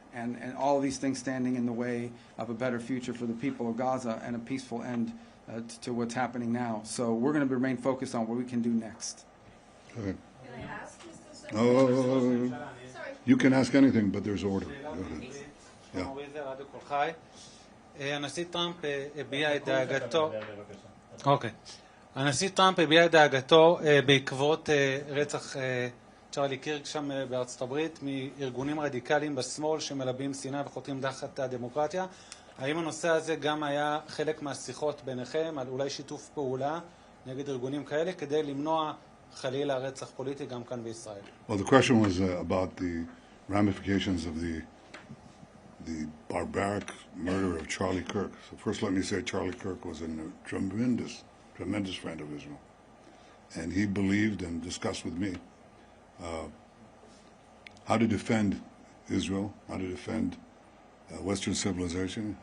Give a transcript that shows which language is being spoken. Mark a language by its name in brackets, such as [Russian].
[English] And all of these things standing in the way of a better future for the people of Gaza and a peaceful end to what's happening now. So we're going to remain focused on what we can do next. Go ahead. Can I ask Mr. Oh, you can ask anything, but there's order. [Hebrew] הנשיא טראמפ הביע את דאגתו הנשיא טראמפ הביע את דאגתו בעקבות רצח צ'רלי קירק שם בארצות הברית מארגונים רדיקליים בשמאל שמלבים שנאה וחותרים תחת הדמוקרטיה. האם הנושא הזה גם היה חלק מהשיחות ביניכם על אולי שיתוף פעולה נגד ארגונים כאלה כדי למנוע חלילה רצח פוליטי גם כאן בישראל? [English] Well, the question was about the ramifications of the barbaric murder of Charlie Kirk. So first let me say Charlie Kirk was a tremendous friend of Israel. And he believed and discussed with me how to defend Israel, how to defend Western civilization.